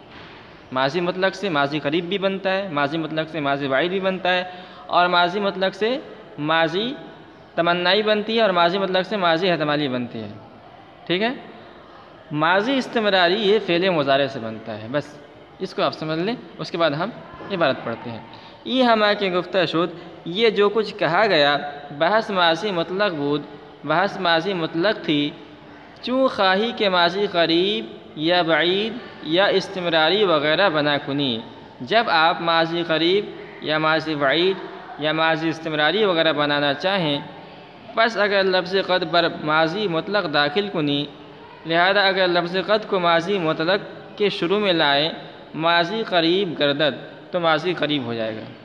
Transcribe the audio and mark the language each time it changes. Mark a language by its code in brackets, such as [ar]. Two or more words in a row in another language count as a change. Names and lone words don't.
[ur] ماضی مطلق سے ماضی قریب بھی بنتا ہے، ماضی مطلق سے ماضی بعید بھی بنتا ہے، اور ماضی مطلق سے ماضی تمنائی بنتی ہے، اور ماضی مطلق سے ماضی احتمالی بنتی ہے، ٹھیک ہے؟ ماضی استمراری یہ فعل مضارع سے بنتا ہے، بس اس کو آپ سمجھ لیں، اس کے بعد ہم عبارت پڑھتے ہیں۔ [fa] یہ ہما کے گفتہ شد، [ur] یہ جو کچھ کہا گیا [fa] بحث ماضی مطلق بود، [ur] بحث ماضی مطلق تھی، [fa] چوں خواہی کے ماضی قریب یا بعید یا استمراری وغیرہ بنا کنی۔ [ur] جب آپ ماضی قریب یا ماضی بعید یا ماضی استمراری وغیرہ بنانا چاہیں، [fa] پس اگر لفظ قد پر ماضی مطلق داخل کنی، [ur] لہذا اگر لفظ قد کو ماضی مطلق کے شروع میں لائیں، [fa] ماضی قریب گردد، [ur] تو ماضی قریب ہو جائے گا۔